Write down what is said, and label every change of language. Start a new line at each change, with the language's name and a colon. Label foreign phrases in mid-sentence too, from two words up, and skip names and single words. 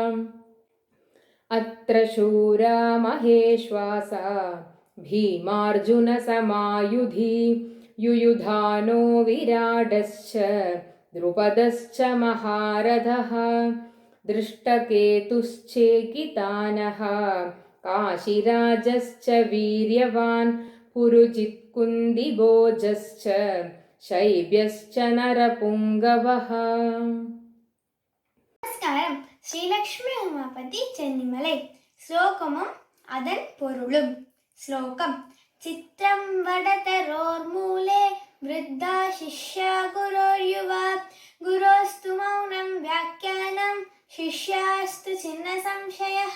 Sanskrit: अत्र शूरा महेश्वासा भीमार्जुनसमायुधि युयुधानो विराडश्च द्रुपदश्च महारथः दृष्टकेतुश्चेकितानः काशीराजश्च वीर्यवान् पुरुजित्कुन्दिभोजश्च शैब्यश्च नरपुङ्गवः.
Tamil: நமஸ்காரம். ஸ்ரீலக்ஷ்மி உமாபதி சென்னிமலை. ஸ்லோகமும் அதன் பொருளும். ஸ்லோகம்.
Sanskrit: चित्रं वटतरोर्मूले वृद्धा शिष्या गुरोर्युवा गुरोस्तु मौनं व्याख्यानं शिष्यास्तु छिन्न संशयः.